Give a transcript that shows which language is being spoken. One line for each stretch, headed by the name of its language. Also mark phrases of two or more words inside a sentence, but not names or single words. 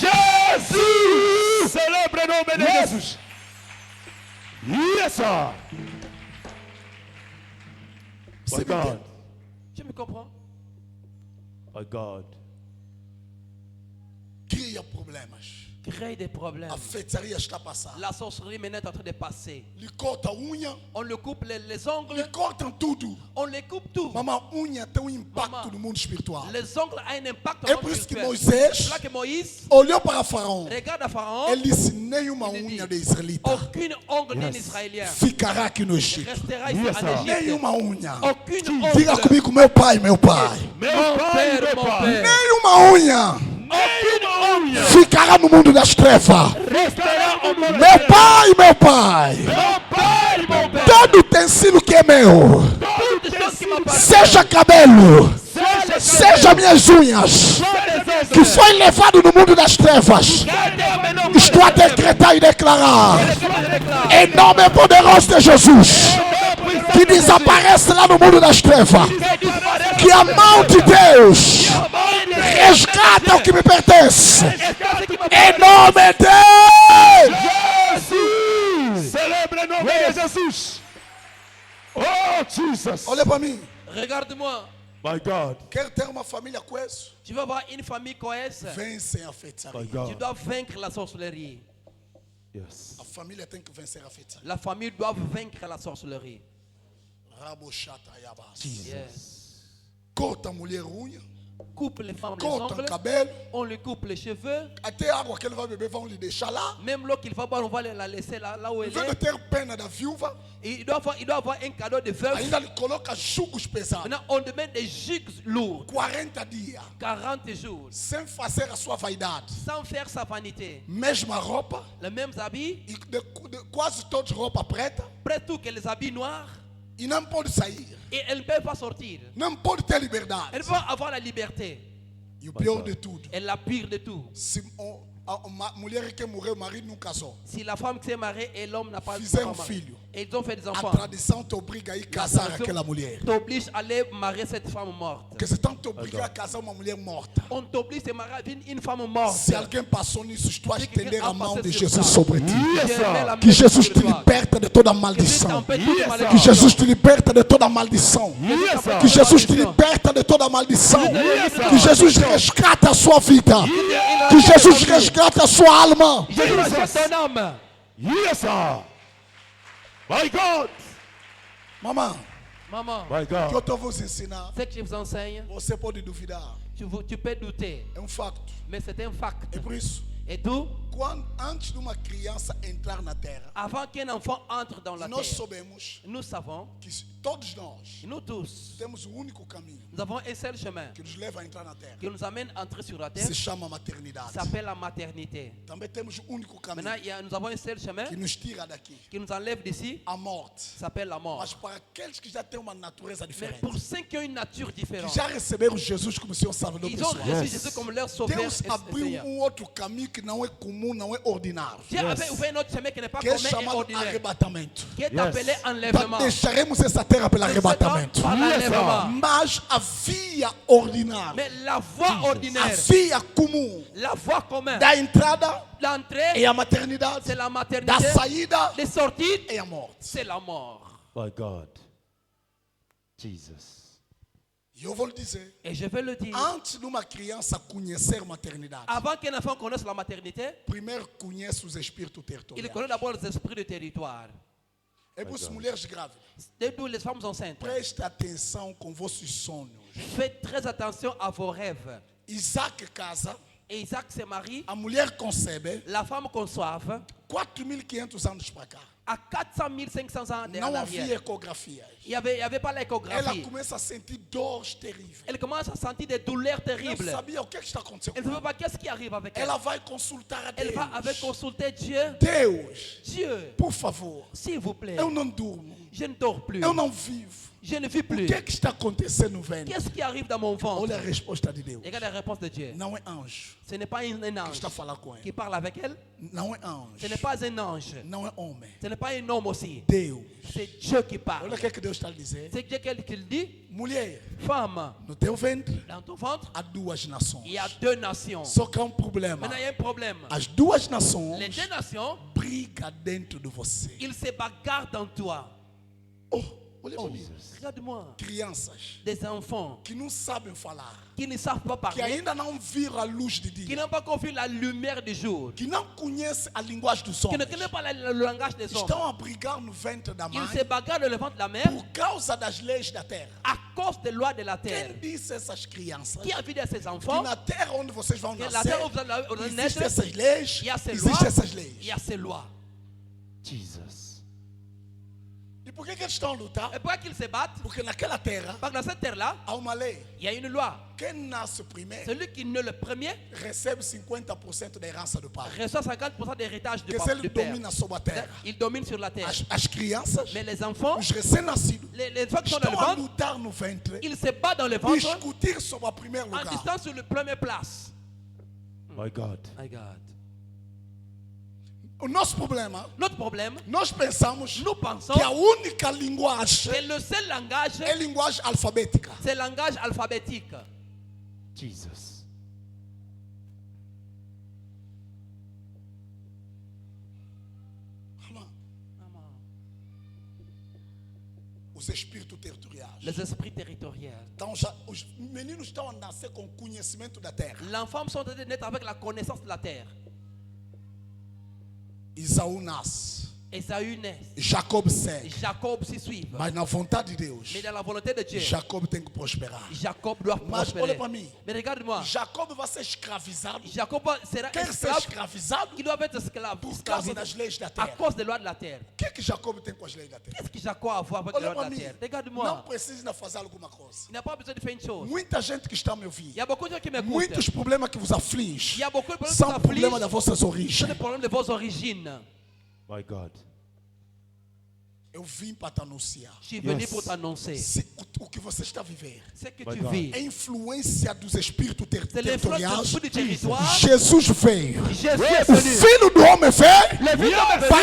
Portuguese: Jesus! Celebre o nome de Jesus.
English: Yes, sir. My God.
French: Tu me comprends?
English: My God.
Portuguese: Cria problemas.
French: Crée des problèmes.
Portuguese: A feitiçaria está passando.
French: La sorcellerie maintenant est en train de passer.
Portuguese: Lhe corta a unha,
French: On le coupe les ongles.
Portuguese: lhe cortam tudo.
French: On les coupe tout.
Portuguese: Mamãe, unha tem um impacto
French: Maman.
Portuguese: no mundo espiritual.
French: Les ongles ont un impact
Portuguese: É
French: dans
Portuguese: por
French: le
Portuguese: isso que
French: spirituel.
Portuguese: Moisés
French: C'est là que Moïse
Portuguese: olhou para Faraó.
French: regarde à Pharaon.
Portuguese: Ele disse: nenhuma Ele unha diz, de israelita
French: Aucune ongle d'un Israélien
Portuguese: ficará aqui no Egito.
French: restera ici
English: Yes,
French: en
English: sir.
French: Égypte.
Portuguese: Nenhuma unha.
French: Aucune
Portuguese: Diga
French: ongle.
Portuguese: comigo, meu pai, meu pai. Meu
French: Mon
Portuguese: pai,
French: père,
Portuguese: meu
French: mon
Portuguese: pai.
French: père.
Portuguese: Nenhuma unha
French: Aucune unha
Portuguese: ficará no mundo das trevas. resterá ao mundo. Meu pai, meu pai. Meu pai, meu pai. Todo utensílio que é meu,
French: Toutes les choses qui m'appartiennent.
Portuguese: seja cabelo, seja minhas unhas, que foi levado no mundo das trevas, estou a decretar e declarar, em nome poderoso de Jesus, que desaparece lá no mundo das trevas, que a mão de Deus resgata o que me pertence, em nome de Jesus! Celebre o nome de Jesus! Oh, Jesus! Olha para mim,
French: Regarde-moi.
English: My God!
Portuguese: quer ter uma família coesa?
French: Tu veux avoir une famille cohèse.
Portuguese: Vencem a
English: My
Portuguese: feitiçaria.
French: Tu
English: God!
French: dois vaincre la sorcellerie.
English: Yes.
Portuguese: A família tem que vencer a feitiçaria.
French: La famille doit vaincre la sorcellerie. Rabochata yabas.
English: Yes.
Portuguese: Corta a mulher unha,
French: Coupe les femmes les
Portuguese: corta o
French: ongles.
Portuguese: cabelo,
French: On lui coupe les cheveux.
Portuguese: até a água que ele vai beber vão lhe deixar lá.
French: Même l'eau qu'il va boire, on va la laisser là où
Portuguese: Em
French: elle
Portuguese: vez de
French: est.
Portuguese: ter pena da viúva,
French: Il doit avoir un cadeau de veuve.
Portuguese: ainda lhe coloca jugos pesados.
French: Maintenant, on demande des jugos lourds.
Portuguese: 40 dias,
French: 40 jours.
Portuguese: sem fazer a sua vaidade.
French: Sans faire sa vanité.
Portuguese: Mesma roupa,
French: Les mêmes habits.
Portuguese: e de quase todos roupa preta,
French: Près tout que les habits noirs.
Portuguese: e não pode sair.
French: Et elle ne peut pas sortir.
Portuguese: Não pode ter liberdade.
French: Elle peut avoir la liberté.
Portuguese: E o pior de tudo,
French: Et la pire de tout.
Portuguese: se a mulher que morreu, o marido não casou.
French: Si la femme qui s'est mariée et l'homme n'a pas
Portuguese: Fizeram
French: pas marié.
Portuguese: filho.
French: Et ils ont fait des
Portuguese: A
French: enfants.
Portuguese: tradição te obriga a ir casar aquela mulher.
French: T'oblige à aller marier cette femme morte.
Portuguese: Porque se estão te obrigar a casar uma mulher morta.
French: On t'oblige à marier une femme morte.
Portuguese: Se alguém passou nisso, estou a Se que estender a alguém mão passou de
French: sur
Portuguese: Jesus
French: ça.
Portuguese: sobre ti.
French: Je mets la main
Portuguese: Que Jesus
French: sur
Portuguese: te
French: toi.
Portuguese: liberta de toda
French: Que Jésus
Portuguese: maldição.
French: t'empêche toute
English: Yes,
French: malédiction.
Portuguese: Que Jesus te liberta de toda maldição.
English: Yes, sir.
Portuguese: Que Jesus te liberta de toda maldição.
English: Yes, sir.
Portuguese: Que Jesus resgata a sua vida. Que Jesus resgata a sua alma.
French: Jésus rachète ton âme.
English: Yes, sir. My God!
Portuguese: Mamãe,
French: Maman,
English: My
Portuguese: o que eu
English: God!
Portuguese: estou a vos ensinar,
French: ce que je vous enseigne,
Portuguese: você pode duvidar.
French: tu peux douter.
Portuguese: É um facto.
French: Mais c'est un fact.
Portuguese: É por isso,
French: Et tout,
Portuguese: antes de uma criança entrar na terra,
French: avant qu'un enfant entre dans la
Portuguese: nós
French: terre,
Portuguese: soubemos
French: nous savons,
Portuguese: que todos nós
French: nous tous,
Portuguese: temos um único caminho
French: nous avons un seul chemin
Portuguese: que nos leva a entrar na terra.
French: qui nous amène à entrer sur la terre,
Portuguese: Se chama maternidade.
French: s'appelle la maternité.
Portuguese: Também temos um único caminho
French: Maintenant, nous avons un seul chemin
Portuguese: que nos tira daqui.
French: qui nous enlève d'ici,
Portuguese: A morte.
French: s'appelle la mort.
Portuguese: Mas para aqueles que já têm uma natureza
French: Mais
Portuguese: diferente,
French: pour ceux qui ont une nature
Portuguese: que
French: différente,
Portuguese: já receberam Jesus como seu Salvador
French: ils ont
Portuguese: pessoal,
French: reçu
English: Yes.
French: Jésus comme leur sauveur
Portuguese: Deus
French: et
Portuguese: abriu
French: Seigneur.
Portuguese: outro caminho que não é comum, não é ordinário.
French: Dieu avait ouvert notre chemin qui n'est pas
Portuguese: Que é
French: commun et
Portuguese: chamado
French: ordinaire,
Portuguese: arrebatamento.
French: qui est
English: Yes.
French: appelé enlèvement.
Portuguese: Deixaremos essa terra pelo
French: Nous
Portuguese: arrebatamento.
French: sommes par l'enlèvement.
Portuguese: Mas a via ordinária,
French: Mais la voie
Portuguese: a
French: ordinaire,
Portuguese: via comum
French: la voie commune,
Portuguese: da entrada
French: l'entrée,
Portuguese: é a maternidade,
French: c'est la
Portuguese: da
French: maternité,
Portuguese: saída
French: les sorties,
Portuguese: é a morte.
French: c'est la mort.
English: My God! Jesus!
Portuguese: E eu vou lhe dizer,
French: Et je vais le dire,
Portuguese: antes de uma criança conhecer maternidade,
French: avant qu'un enfant connaisse la maternité,
Portuguese: primeiro conhece os espíritos
French: il
Portuguese: territoriais.
French: connaît d'abord les esprits de territoire.
Portuguese: É por isso, mulheres grávidas,
French: D'où les femmes enceintes,
Portuguese: preste atenção com vossos sonhos.
French: faites très attention à vos rêves.
Portuguese: Isaac casa,
French: Et Isaac se marie,
Portuguese: a mulher concebe
French: la femme conçoive,
Portuguese: 4.500 anos para cá.
French: à 400 000, 500 ans en
Portuguese: Não havia
French: arrière.
Portuguese: ecografia.
French: Il n'y avait pas
Portuguese: Ela
French: l'échographie.
Portuguese: começa a sentir dores terríveis.
French: Elle commence à sentir des douleurs
Portuguese: Não
French: terribles.
Portuguese: sabia o que está acontecendo
French: Elle
Portuguese: com
French: ne savait
Portuguese: ela.
French: pas qu'est-ce qui arrive avec elle.
Portuguese: Ela vai consultar a
French: Elle va avec
Portuguese: Deus.
French: consulter Dieu.
Portuguese: Deus,
French: Dieu,
Portuguese: por favor,
French: s'il vous plaît,
Portuguese: eu não durmo.
French: je ne dors plus.
Portuguese: Eu não vivo.
French: Je ne vis
Portuguese: O
French: plus.
Portuguese: que está acontecendo no ventre?
French: Qu'est-ce qui arrive dans mon ventre?
Portuguese: Olha a resposta de Deus.
French: Regarde la réponse de Dieu.
Portuguese: Não é anjo
French: Ce n'est pas un
Portuguese: que
French: ange
Portuguese: está a falar com
French: qui
Portuguese: ele.
French: parle avec elle.
Portuguese: Não é anjo.
French: Ce n'est pas un ange.
Portuguese: Não é homem.
French: Ce n'est pas un homme aussi.
Portuguese: Deus.
French: C'est Dieu qui parle.
Portuguese: Olha o que é que Deus está a dizer.
French: C'est Dieu qui le dit.
Portuguese: Mulher,
French: Femme,
Portuguese: no teu ventre
French: dans ton ventre,
Portuguese: há duas nações.
French: il y a deux nations.
Portuguese: Só que há um problema.
French: Maintenant, il y a un problème.
Portuguese: As duas
French: Les
Portuguese: nações
French: deux nations,
Portuguese: brigam dentro de você.
French: ils se bagarrent dans toi.
Portuguese: Oh, olha para mim.
French: Regarde-moi.
Portuguese: Crianças
French: Des enfants
Portuguese: que não sabem falar,
French: qui ne savent pas
Portuguese: que
French: parler,
Portuguese: ainda não viram a luz de
French: qui
Portuguese: dia,
French: n'ont pas confié la lumière du jour,
Portuguese: que não conhecem a linguagem dos
French: qui ne
Portuguese: homens,
French: connaissent pas le langage des hommes.
Portuguese: estão a brigar no ventre da mãe
French: Ils se bagarrent dans le ventre de la mère
Portuguese: por causa das leis da terra.
French: à cause des lois de la terre.
Portuguese: Quem disse essas crianças
French: Qui a vu de ces
Portuguese: que
French: enfants
Portuguese: na terra onde vocês vão
French: que la
Portuguese: nascer
French: terre où vous allez naître,
Portuguese: existem essas leis,
French: il y a ces
Portuguese: existem
French: lois,
Portuguese: essas
French: il
Portuguese: leis?
French: y a ces lois.
Portuguese: Jesus. E por que eles estão a lutar?
French: Et pourquoi qu'ils se battent?
Portuguese: Porque naquela terra
French: Parce que dans cette terre-là,
Portuguese: há uma lei.
French: il y a une loi.
Portuguese: Quem nasce primeiro
French: Celui qui naît le premier
Portuguese: recebe 50% da herança do pai.
French: reçoit 50% d'héritage du,
Portuguese: Porque se
French: du
Portuguese: ele
French: père.
Portuguese: domina sobre a terra,
French: Il domine sur la terre.
Portuguese: as crianças,
French: Mais les enfants,
Portuguese: os recém-nascidos,
French: les enfants qui sont dans le
Portuguese: estão a
French: ventre,
Portuguese: lutar no ventre,
French: ils se battent dans le ventre
Portuguese: discutir sobre a primeiro
French: en
Portuguese: lugar.
French: distant sur la première place.
English: My God. My God.
Portuguese: O nosso problema,
French: Notre problème,
Portuguese: nós pensamos
French: nous pensons
Portuguese: que a única linguagem
French: que le seul langage,
Portuguese: é linguagem alfabética.
French: c'est le langage alphabétique.
Portuguese: Jesus. Os espíritos territoriais.
French: Les esprits territoriaux.
Portuguese: Então, já, os meninos estão a nascer com conhecimento da terra.
French: L'enfant sont en train de naître avec la connaissance de la terre.
Portuguese: Isaú nasce,
French: Esaü naît.
Portuguese: Jacob segue.
French: Jacob s'y suit.
Portuguese: Mas na vontade de Deus,
French: Mais dans la volonté de Dieu,
Portuguese: Jacob tem que prosperar.
French: Jacob doit
Portuguese: Mas olha
French: prospérer.
Portuguese: para mim.
French: Mais regarde-moi.
Portuguese: Jacob vai ser escravizado.
French: Jacob sera
Portuguese: Quer ser
French: esclave.
Portuguese: escravizado
French: Il doit être esclave.
Portuguese: por causa das leis da
French: À
Portuguese: terra.
French: cause des lois de la terre.
Portuguese: O que é que Jacob tem com as leis da terra?
French: Qu'est-ce que Jacob a à voir avec les
Portuguese: Olha
French: lois de
Portuguese: para
French: la
Portuguese: mim.
French: terre?
Portuguese: Não
French: Regarde-moi.
Portuguese: precisa fazer alguma coisa.
French: Il n'a pas besoin de faire une chose.
Portuguese: Muita gente que está a me
French: Il
Portuguese: ouvir.
French: y a beaucoup de gens qui m'écoutent.
Portuguese: Muitos problemas que vos
French: Il
Portuguese: afligem
French: y a beaucoup de problèmes qui
Portuguese: são
French: vous
Portuguese: problemas
French: affligent.
Portuguese: das vossas
French: C'est
Portuguese: origens.
French: le problème de vos origines.
English: My God.
Portuguese: Eu vim para te anunciar.
French: Je suis venu
English: Yes.
French: pour t'annoncer.
Portuguese: O que você está a viver
French: Ce que
English: My
French: tu
English: God.
French: vis.
Portuguese: é influência dos espíritos
French: C'est l'influence
Portuguese: territoriais.
French: du esprit du territoire.
Portuguese: Jesus veio.
French: Jésus est
Portuguese: O
French: venu.
Portuguese: Filho do Homem veio
French: Le Fils d'homme est